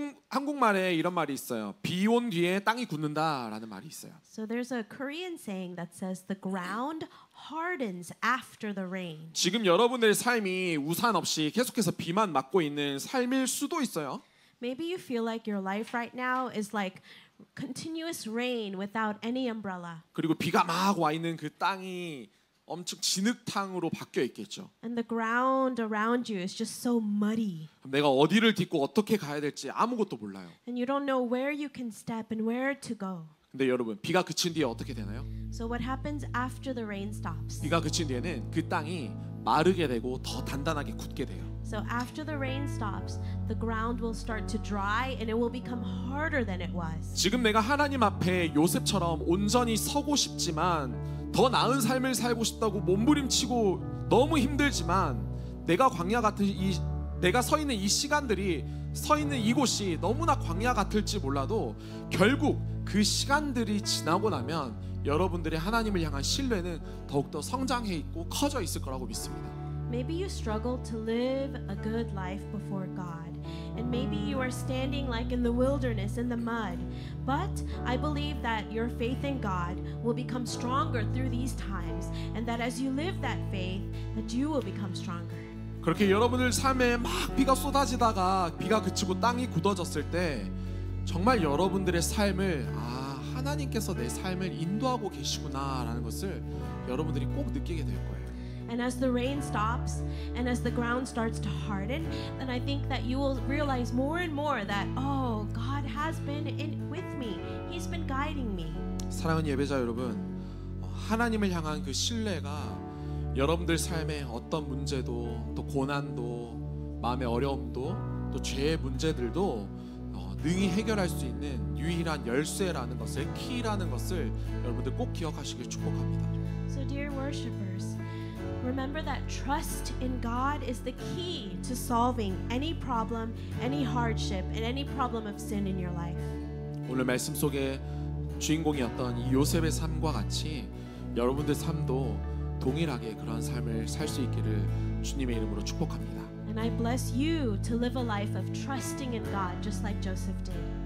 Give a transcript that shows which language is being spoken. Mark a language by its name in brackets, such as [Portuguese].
[Korean] 한국말에 이런 말이 있어요. 비 온 뒤에 땅이 굳는다라는 말이 있어요. [English] So there's a Korean saying that says the ground hardens after the rain. [Korean] 지금 여러분들의 삶이 우산 없이 계속해서 비만 맞고 있는 삶일 수도 있어요. [English] Maybe you feel like your life right now is like continuous rain without any umbrella. [Korean] 그리고 비가 막 와 있는 그 땅이 엄청 진흙탕으로 바뀌어 있겠죠. [English] And the ground around you is just so muddy. [Korean] 내가 어디를 딛고 어떻게 가야 될지 아무것도 몰라요. [English] And you don't know where you can step and where to go. [Korean] 근데 여러분, 비가 그친 뒤에 어떻게 되나요? [English] So what happens after the rain stops? [Korean] 비가 그친 뒤에는 그 땅이 마르게 되고 더 단단하게 굳게 돼요. [English] So after the rain stops, the ground will start to dry and it will become harder than it was. [Korean] 지금 내가 하나님 앞에 요셉처럼 온전히 서고 싶지만 더 나은 삶을 살고 싶다고 몸부림치고 너무 힘들지만 내가 광야 같은 내가 서 있는 이 시간들이 서 있는 이곳이 너무나 광야 같을지 몰라도 결국 그 시간들이 지나고 나면 여러분들의 하나님을 향한 신뢰는 더욱더 성장해 있고 커져 있을 거라고 믿습니다. [English] Maybe you struggle to live a good life before God. And maybe you are standing like in the wilderness in the mud. But I believe that your faith in God will become stronger through these times. And that as you live that faith, that you will become stronger. [Korean] 그렇게 여러분들 삶에 막 비가 쏟아지다가 비가 그치고 땅이 굳어졌을 때 정말 여러분들의 삶을 하나님께서 내 삶을 인도하고 계시구나라는 것을 여러분들이 꼭 느끼게 될 거예요. [English] And as the rain stops and as the ground starts to harden, then I think that you will realize more and more that, oh, God has been with me. He's been guiding me. [Korean] 사랑하는 예배자 여러분, 하나님을 향한 그 신뢰가 여러분들 삶의 어떤 문제도 또 고난도 마음의 어려움도 또 죄의 문제들도 능히 해결할 수 있는 유일한 열쇠라는 것을, 키라는 것을 여러분들 꼭 기억하시길 축복합니다. [English] So dear worshipers, remember that trust in God is the key to solving any problem, any hardship, and any problem of sin in your life. [Korean] 오늘 말씀 속에 주인공이었던 이 요셉의 삶과 같이 여러분들 삶도 동일하게 그런 삶을 살 수 있기를 주님의 이름으로 축복합니다. [English] And I bless you to live a life of trusting in God just like Joseph did.